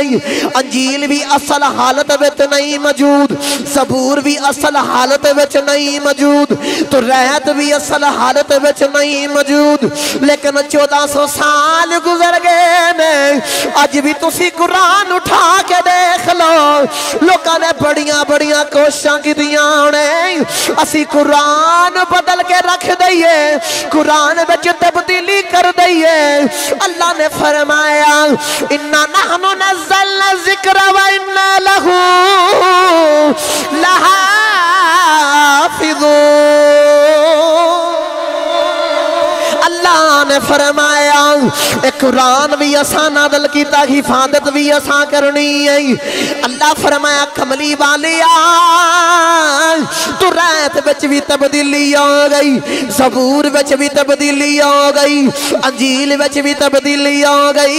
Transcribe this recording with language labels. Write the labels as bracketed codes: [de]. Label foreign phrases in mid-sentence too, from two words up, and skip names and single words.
[pa] انجیل بھی اصل حالت وچ نہیں موجود، زبور بھی اصل حالت وچ نہیں موجود، تو ریت بھی اصل حالت وچ نہیں موجود۔ لیکن 1400 سال گزر گئے نے اج بھی تسی قرآن اٹھا کے دیکھ لو، لوگاں نے بڑیاں بڑیاں کوششاں کی دیاں نے اسی قرآن بدل کے رکھ دئیے، قرآن وچ تبدیلی کر دئیے۔ اللہ نے فرمایا [ar] انا نحن نزلنا الذکر وإنا لہ لحافظون۔ [pa] اللہ نے فرمایا اے قرآن بھی اساں نازل کیتا، حفاظت بھی اساں کرنی ہے۔ اللہ فرمایا کملی والیا تو ریت بچ بھی تبدیلی ہو گئی، زبور بچ بھی تبدیلی ہو گئی، انجیل بچ بھی تبدیلی ہو گئی۔